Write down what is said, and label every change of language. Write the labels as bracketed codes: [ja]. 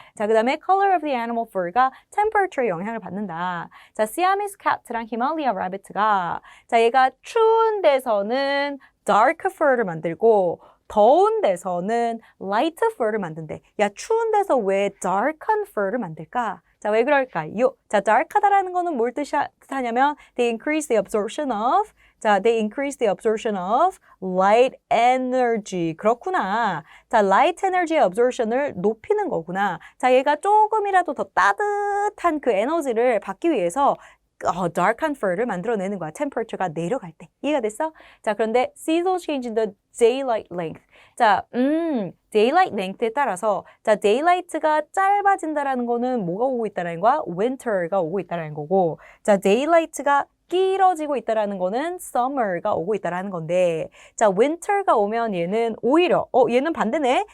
[ko] 자, 그 다음에 [en] color of the animal fur [ko] 가 temperature에 영향을 받는다. 자, Siamese cat랑 Himalaya rabbit가 자, 얘가 추운 데서는 dark fur를 만들고 더운 데서는 light fur를 만든대. 야, 추운 데서 왜 darken fur를 만들까? 자, 왜 그럴까요? [en] 자, [ko] dark하다라는 거는 뭘 뜻하냐면 [en] they increase the absorption of light energy. [ko] 그렇구나. 자, light energy의 absorption을 높이는 거구나. 자, 얘가 조금이라도 더 따뜻한 그 에너지를 받기 위해서 dark한 fur를 만들어내는 거야. temperature가 내려갈 때. 이해가 됐어? [en] 자, 그런데 seasonal change in the daylight length. [ko] 자, daylight length에 따라서 자, daylight가 짧아진다라는 거는 뭐가 오고 있다는 거야? winter가 오고 있다는 거고 자, daylight가 길어지고 있다라는 거는 summer가 오고 있다라는 건데 자, winter가 오면 얘는 오히려 얘는 반대네.